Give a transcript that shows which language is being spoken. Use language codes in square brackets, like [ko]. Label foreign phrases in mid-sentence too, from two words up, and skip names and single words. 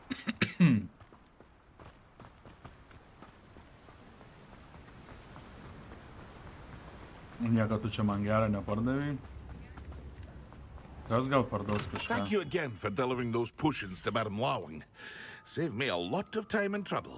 [lt] Nieko tu čia man gerą nepardavai. Kas gal parduos kažką? [en] Thank you again for delivering those potions to Madame Lawing. Saved me a lot of time and trouble.